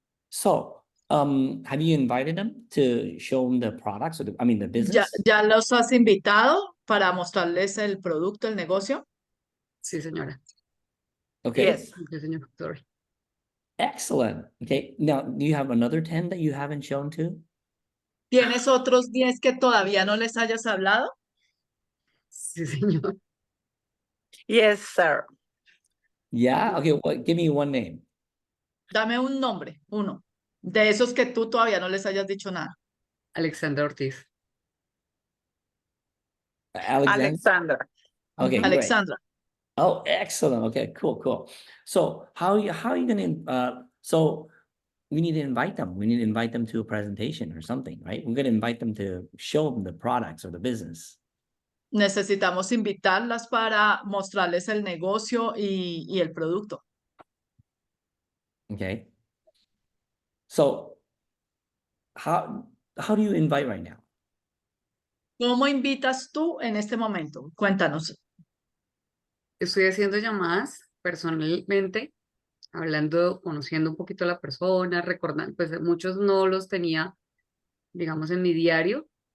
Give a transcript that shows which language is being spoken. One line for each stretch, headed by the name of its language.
English: So, have you invited them to show them the products or the business?
Spanish: ¿Ya los has invitado para mostrarles el producto, el negocio? Sí, señora.
English: Okay. Yes.
Spanish: Sí, señor.
English: Sorry. Excellent. Okay. Now, do you have another 10 that you haven't shown to?
Spanish: ¿Tienes otros 10 que todavía no les hayas hablado? Sí, señor.
English: Yes, sir. Yeah. Okay. Well, give me one name.
Spanish: Dame un nombre, uno, de esos que tú todavía no les hayas dicho nada. Alexandra Ortiz. Alexander. Alexandra.
English: Okay, great. Alexandra. Oh, excellent. Okay, cool. So how are you gonna so we need to invite them. We need to invite them to a presentation or something, right? We're gonna invite them to show them the products or the business.
Spanish: Necesitamos invitarlas para mostrarles el negocio y el producto.
English: Okay. So how do you invite right now?
Spanish: ¿Cómo invitas tú en este momento? Cuéntanos. Estoy haciendo llamadas personalmente, hablando, conociendo un poquito a la persona, recordando, pues muchos no los tenía, digamos, en mi diario.